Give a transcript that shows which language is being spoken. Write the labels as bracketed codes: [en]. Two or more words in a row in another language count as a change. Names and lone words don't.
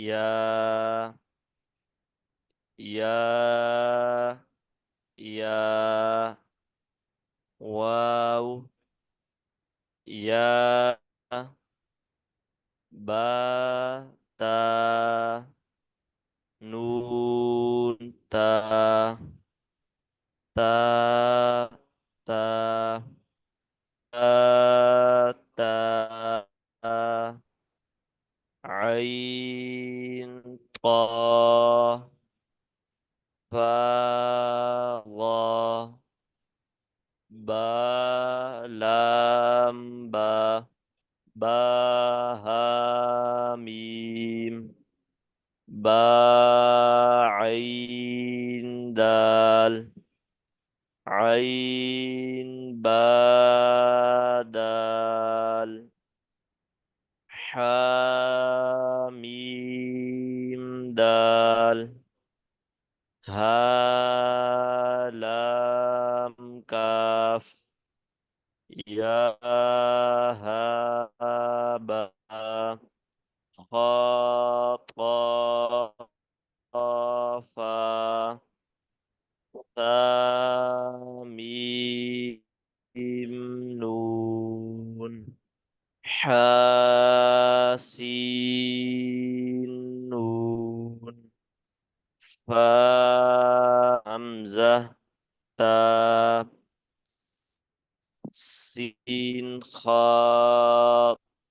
[ar] يا واو يا با تا نون تا تا تا تا عين طا فا ظا با لام با با ها ميم با عين دال عين با دال حاميم دال ها لام كاف يا ها با خا طا فا ثا ميم نون حاسين نون فا همزة تا سين خا